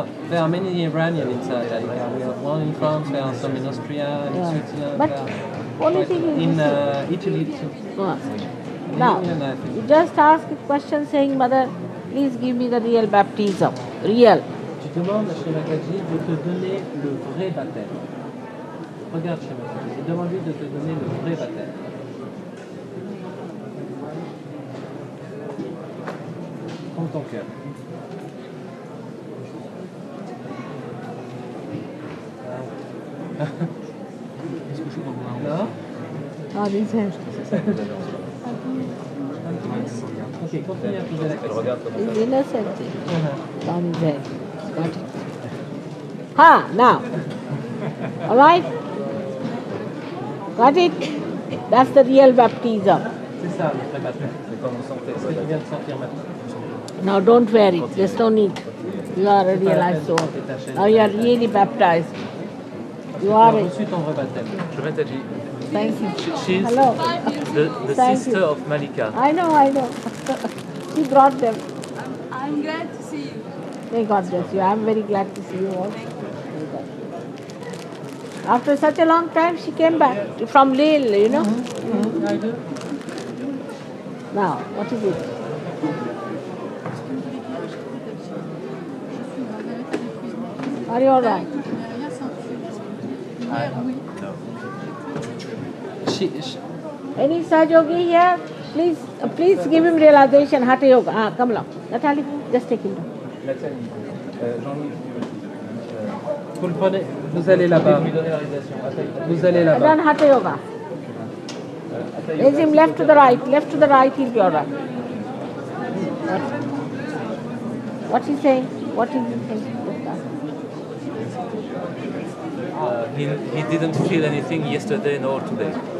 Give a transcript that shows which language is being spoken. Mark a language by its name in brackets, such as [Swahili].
[English] There are many Iranians inside. We have one in France, there are some in Austria, in Switzerland. But only thing is in Italy too. Now, you just ask a question saying, Mother, please give me the real baptism. Real. [French] Tu demandes à Shri Mataji de te donner le vrai baptême. Regarde Shri Mataji et demande-lui de te donner le vrai baptême. Prends ton cœur. Non? [English] Ah, this hand. [French] Ok, continue à poser la question. [English] It's innocent thing. Down his head. Got it. Ha, now. All right? Got it? That's the real baptism. [French] C'est ça, le vrai baptême. C'est comme vous sentez. Ce que tu viens de sentir maintenant. [English] Now don't wear it. There's no need. You are a realized soul. Now you are really baptized. You are it. [French] Reçu ton vrai baptême. [English] Mataji. Thank you. She's Hello. the Thank sister you. of Malika. I know. She brought them. I'm glad to see you. May God bless you. I'm very glad to see you all. After such a long time, she came back from Lille, you know. I do. Now, what is it? Are you all right? Any Saj Yogi here? Please give him realization, Hatha Yoga. Come along. Natalie, just take him down. [French] Vous le prenez, vous allez là-bas. Vous allez là-bas. [English] Done Hatha Yoga. Raise him left to the right, he'll be all right. What's he saying? What is he saying? He didn't feel anything yesterday nor today.